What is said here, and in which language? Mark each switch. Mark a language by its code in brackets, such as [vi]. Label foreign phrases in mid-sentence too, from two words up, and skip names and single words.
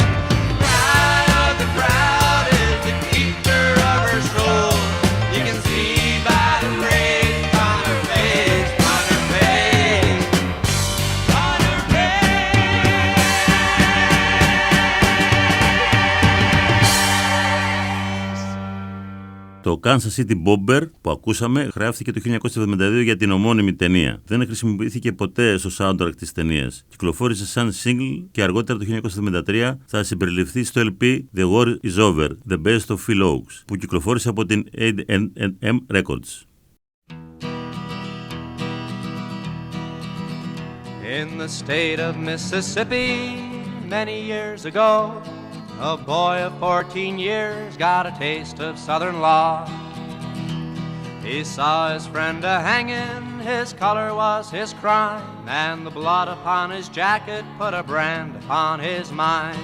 [en] Cry of the crowd is the keeper of her soul. You can see by the race on her face, on her face, on her face. [el] Το Kansas City Bomber που ακούσαμε γράφτηκε το 1972 για την ομώνυμη ταινία. Δεν χρησιμοποιήθηκε ποτέ στο soundtrack της ταινίας. Κυκλοφόρησε σαν single και αργότερα το 1973 θα συμπεριληφθεί στο LP The War is Over, The Best of Phil Ochs, που κυκλοφόρησε από την A&M Records. [en] In the state of Mississippi, many years ago, a boy of 14 years got a taste of Southern law. He saw his friend a-hangin', his color was his crime, and the blood upon his jacket put a brand upon his mind.